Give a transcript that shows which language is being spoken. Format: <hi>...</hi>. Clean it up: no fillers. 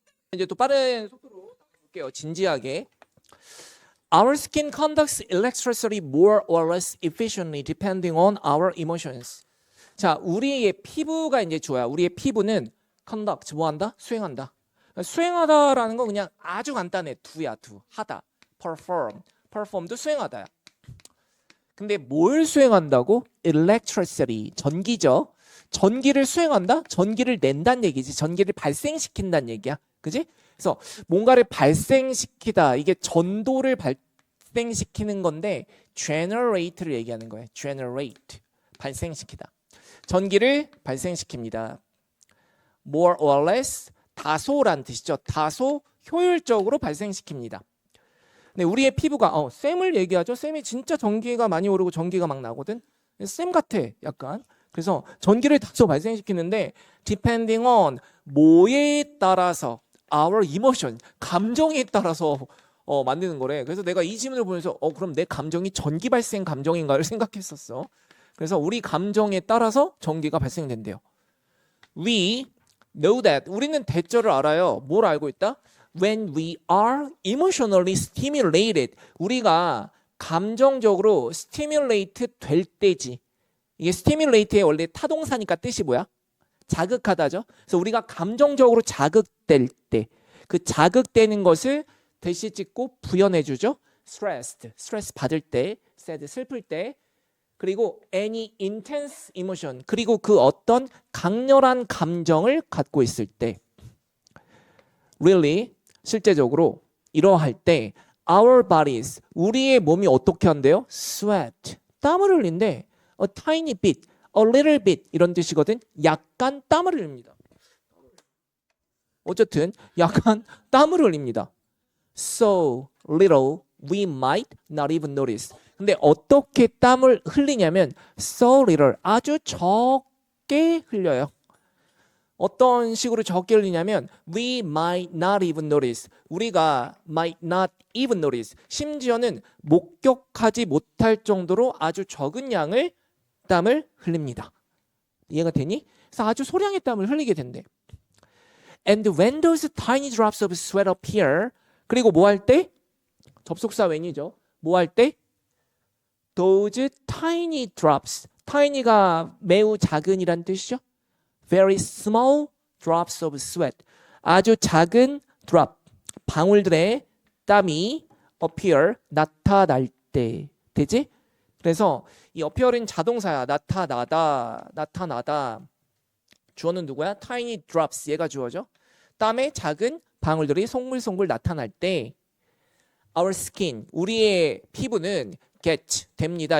<ko>이제 또 빠른 속도로 볼게요. 진지하게.</ko> <en>Our skin conducts electricity more or less efficiently depending on our emotions.</en> <ko>자, 우리의 피부가 이제 좋아요. 우리의 피부는 conduct 뭐 한다? 수행한다. 수행하다라는 건 그냥 아주 간단해. 두야 두. 하다. perform도 수행하다야. 근데 뭘 수행한다고? electricity. 전기죠. 전기를 수행한다? 전기를 낸다는 얘기지. 전기를 발생시킨다는 얘기야. 그지? 그래서 뭔가를 발생시키다. 이게 전도를 발생시키는 건데 generate를 얘기하는 거예요. generate. 발생시키다. 전기를 발생시킵니다. more or less 다소란 뜻이죠. 다소 효율적으로 발생시킵니다. 근데 우리의 피부가 쌤을 얘기하죠. 쌤이 진짜 전기가 많이 오르고 전기가 막 나거든. 쌤 같아 약간. 그래서 전기를 다소 발생시키는데 depending on 뭐에 따라서 our emotion 감정에 따라서 만드는 거래. 그래서 내가 이 질문을 보면서 그럼 내 감정이 전기 발생 감정인가를 생각했었어. 그래서 우리 감정에 따라서 전기가 발생된대요.</ko> <en>We know that.</en> <ko>우리는 대절을 알아요. 뭘 알고 있다?</ko> <en>When we are emotionally stimulated.</en> <ko>우리가 감정적으로 stimulate 될 때지. 이게 stimulate의 원래 타동사니까 뜻이 뭐야? 자극하다죠. 그래서 우리가 감정적으로 자극될 때, 그 자극되는 것을 대시 찍고 부연해주죠. stressed, 스트레스 받을 때, sad, 슬플 때, 그리고</ko> <en>any intense emotion,</en> <ko>그리고 그 어떤 강렬한 감정을 갖고 있을 때, really, 실제적으로 이러할 때, our bodies, 우리의 몸이 어떻게 한대요? sweat, 땀을 흘린대.</ko> <en>a tiny bit, a little bit</en> <ko>이런 뜻이거든. 약간 땀을 흘립니다. 어쨌든 약간 땀을 흘립니다.</ko> <en>So little we might not even notice.</en> <ko>근데 어떻게 땀을 흘리냐면</ko> <en>so little</en> <ko>아주 적게 흘려요. 어떤 식으로 적게 흘리냐면</ko> <en>we might not even notice. 우리가 might not even notice.</en> <ko>심지어는 목격하지 못할 정도로 아주 적은 양의 땀을 흘립니다. 이해가 되니? 그래서 아주 소량의 땀을 흘리게 된대.</ko> <en>And when those tiny drops of sweat appear,</en> <ko>그리고 뭐 할 때? 접속사 when이죠. 뭐 할 때?</ko> <en>Those tiny drops.</en> <ko>tiny가 매우 작은이란 뜻이죠.</ko> <en>Very small drops of sweat.</en> <ko>아주 작은 drop, 방울들의 땀이 appear, 나타날 때. 되지? 그래서 이 appear은 자동사야. 나타나다, 나타나다. 주어는 누구야? tiny drops, 얘가 주어죠. 땀의 작은 방울들이 송글송글 나타날 때 our skin, 우리의 피부는 get, 됩니다.</ko>